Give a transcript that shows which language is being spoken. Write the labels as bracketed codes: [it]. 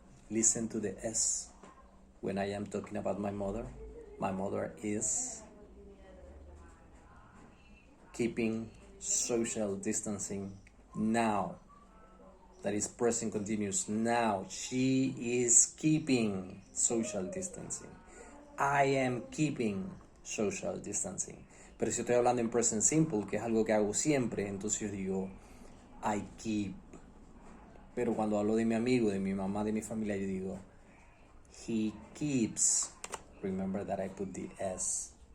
[en] Listen to the S. When I am talking about my mother is keeping social distancing now. That is present continuous now. She is keeping social distancing. I am keeping social distancing. [es] Pero si estoy hablando en present simple, que es algo que hago siempre, entonces yo digo [en] I keep. [es] Pero cuando hablo de mi amigo, de mi mamá, de mi familia, yo digo [en] he keeps. Remember that I put the S.